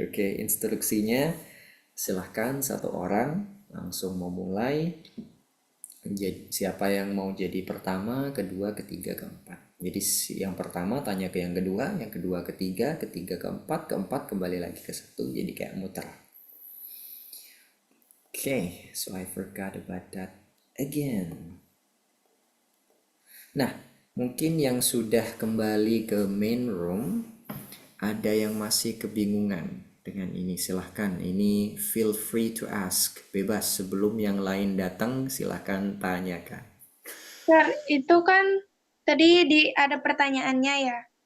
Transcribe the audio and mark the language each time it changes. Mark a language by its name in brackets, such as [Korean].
[Indonesian] Oke, instruksinya silahkan satu orang langsung mau mulai. Siapa yang mau jadi pertama, kedua, ketiga, keempat. Jadi yang pertama tanya ke yang kedua ketiga, ketiga keempat, keempat kembali lagi ke satu. Jadi kayak muter. [English] Okay, so I forgot about that again. [Indonesian] Nah, mungkin yang sudah kembali ke main room, ada yang masih kebingungan dengan ini. Silahkan, ini [English] feel free to ask. [Indonesian] Bebas, sebelum yang lain datang, silahkan tanyakan. Sir, itu kan tadi ada pertanyaannya ya.